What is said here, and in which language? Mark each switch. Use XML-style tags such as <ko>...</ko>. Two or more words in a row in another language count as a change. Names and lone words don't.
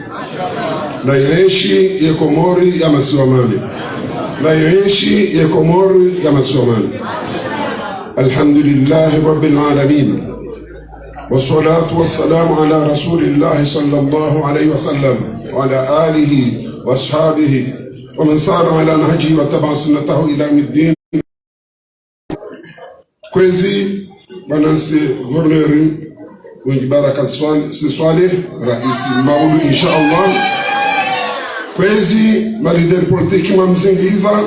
<zdj>Naishi Komori ya Masiwamani. Naishi Komori ya Masiwamani.</zdj> <ar>الحمد لله رب العالمين. والصلاة والسلام على رسول الله صلى الله عليه وسلم وعلى آله وأصحابه ومن سار على نهجه وتبع سنته إلى يوم الدين.</ar> <zdj>Kwezi Manansi Gouverneur Mwenye Baraka Swaleh Raisi Maudu inshallah. Kwezi malideri politiki mamzingiza.</zdj>